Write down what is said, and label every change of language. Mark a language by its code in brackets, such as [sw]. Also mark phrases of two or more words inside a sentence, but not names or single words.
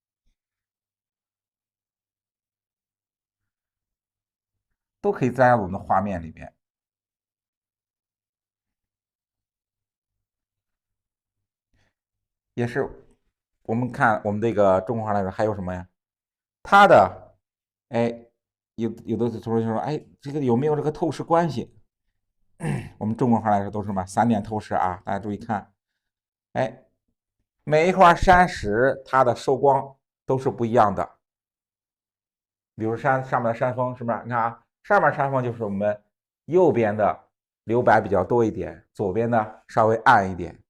[zh] 都可以在我们的畫面裡面。也是，我們看我們這個中國話來說，還有什麼呀？它的，有的同學說，這個有沒有這個透視關係？我們中國話來說都是什麼3點透視啊？大家注意看，每一塊山石它的受光都是不一樣的。比如山上面的山峰，是不是？你看啊，上面山峰就是我們右邊的留白比较多一點，左邊呢稍微暗一點。